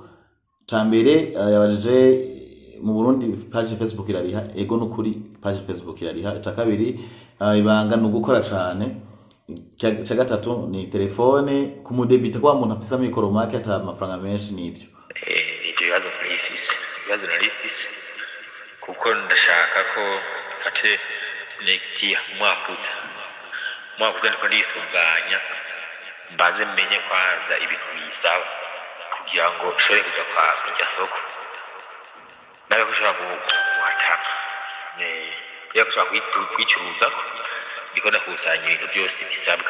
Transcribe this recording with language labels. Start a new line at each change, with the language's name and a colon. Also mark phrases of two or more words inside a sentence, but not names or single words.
Rundi: Cambere yabajeje mu Burundi page Facebook irariha, ego nukuri page Facebook irariha. Ca kabiri ibanga no gukora cyane. Ca gatatu ni telefone ku mudebita kwa muntu afisa mikoro make ata amafaranga menshi nivyo. Ivyo bibazo narifise kuko ndashaka ko fate
English: next year
Rundi: umwaka uza ndiko ndisunganya, mbanze menye kwanza ibintu bisaba kugira ngo ushobore kuja kwa irya soko, nawe kushobora guhatana ya kushobora kwicuruza, ndiko ndakusanya ibintu byose bisabwa.